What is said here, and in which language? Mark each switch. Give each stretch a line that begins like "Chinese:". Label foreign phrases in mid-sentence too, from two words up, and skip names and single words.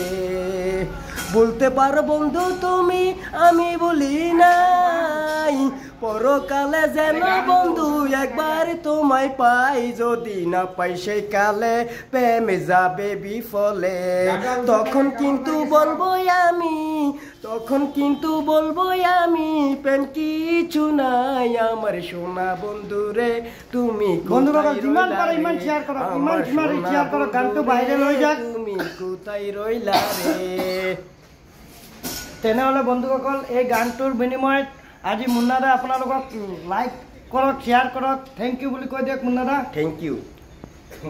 Bangla: বলতে পারো বন্ধু তুমি আমি বলি নাই, পরকালে যেন বন্ধু একবার তোমায় পাই, যদি না পাই সেই কালে প্রেমে যাবে বিফলে, তখন কিন্তু বলবো আমি প্রেম কিছু নাই, আমার সোনা বন্ধু রে তুমি তুমি কোথায় রইলা রে।
Assamese: তেনেহলে বন্ধুসকল, এই গানটোৰ বিনিময়ত আজি মুন্নাদা আপোনালোকক লাইক কৰক, শ্বেয়াৰ কৰক,
English: thank you
Assamese: বুলি কৈ দিয়ক মুন্নাদা।
English: thank you.